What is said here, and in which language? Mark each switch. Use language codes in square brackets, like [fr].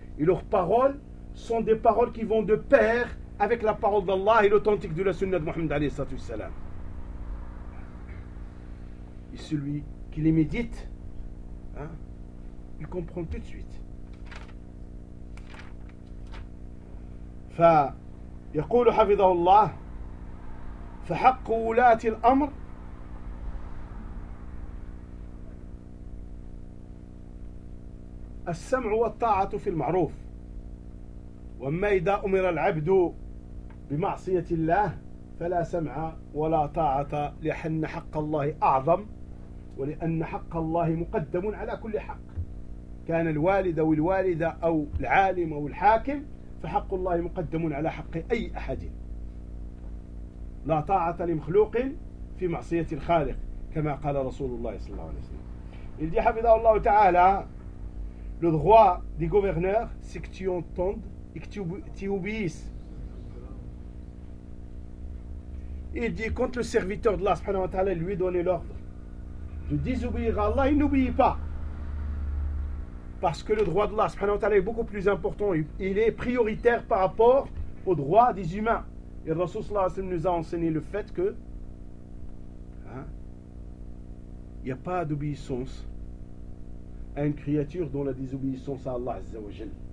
[fr] Et leurs paroles sont des paroles qui vont de pair avec la parole d'Allah et l'authentique de la Sunna de Mohammed alayhi salam. Et celui qui les médite, hein, il comprend tout de suite. [ar] Fa يقول حفظه الله فحق ولاة الأمر السمع والطاعة في المعروف وما إذا أمر العبد بمعصية الله فلا سمع ولا طاعة لأن حق الله أعظم ولأن حق الله مقدم على كل حق كان الوالد أو الوالدة أو العالم أو الحاكم فحق الله مقدم على حق أي أحد لا طاعة لمخلوق في معصية الخالق كما قال رسول الله صلى الله عليه وسلم [fr] il dit [ar] حفظه الله تعالى [fr] le droit des gouverneurs c'est que tu entendes et que tu obéisses il dit quand le serviteur de Allah subhanahu wa ta'ala lui donne l'ordre de désobéir à Allah il n'oublie pas. Parce que le droit d'Allah subhanahu wa ta'ala est beaucoup plus important. Il est prioritaire par rapport aux droits des humains. Et le Rasoul sallallahu alayhi wa sallam nous a enseigné le fait que il n'y a pas d'obéissance à une créature dont la désobéissance à Allah azza wa jalla.